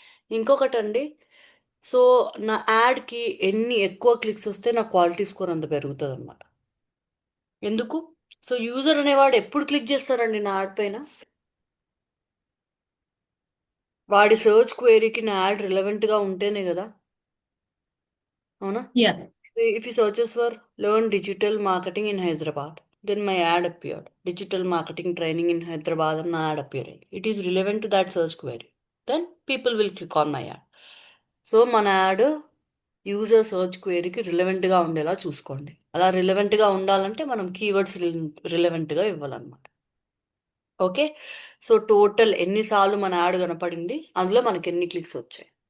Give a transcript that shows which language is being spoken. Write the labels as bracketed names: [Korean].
[Telugu] ఇంకొకటండి, సో నా యాడ్కి ఎన్ని ఎక్కువ క్లిక్స్ వస్తే నా క్వాలిటీ స్కోర్ అంత పెరుగుతుంది అనమాట. ఎందుకు? సో యూజర్ అనేవాడు ఎప్పుడు క్లిక్ చేస్తారండి నా యాడ్ పైన? వాడి సర్చ్ క్వెరీకి నా యాడ్ రిలవెంట్గా ఉంటేనే కదా, అవునా? [English] Yeah. If he searches for learn digital marketing in Hyderabad, then my ad appeared. Digital marketing training in Hyderabad and my ad appearing. It is relevant to that search query. Then people will click on my ad. [Telugu] So మన add user search క్వెరీకి రిలవెంట్గా ఉండేలా చూసుకోండి. అలా రిలవెంట్గా ఉండాలంటే మనం keywords రిలవెంట్గా ఇవ్వాలన్నమాట. Okay. So total ఎన్నిసార్లు మన add కనపడింది, అందులో మనకి ఎన్ని క్లిక్స్ వచ్చాయి.